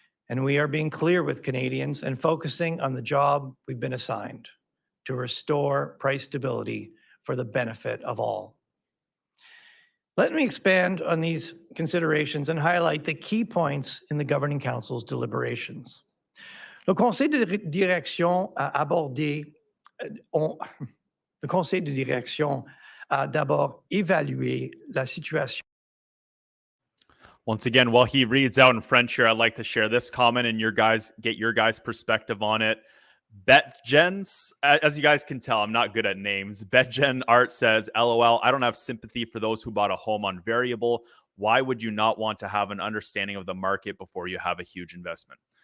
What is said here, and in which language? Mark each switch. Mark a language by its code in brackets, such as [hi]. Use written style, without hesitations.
[en] And we are being clear with Canadians and focusing on the job we've been assigned to restore price stability for the benefit of all. Let me expand on these considerations and highlight the key points in the Governing Council's deliberations. [fr] Le Conseil de direction a abordé, le Conseil de direction a d'abord évalué la situation. [en] Once again, while he reads out in French here, I'd like to share this comment and get your guys' perspective on it. BetGens, as you guys can tell, I'm not good at names. BetGen Art says, LOL, I don't have sympathy for those who bought a home on variable. Why would you not want to have an understanding of the market before you have a huge investment?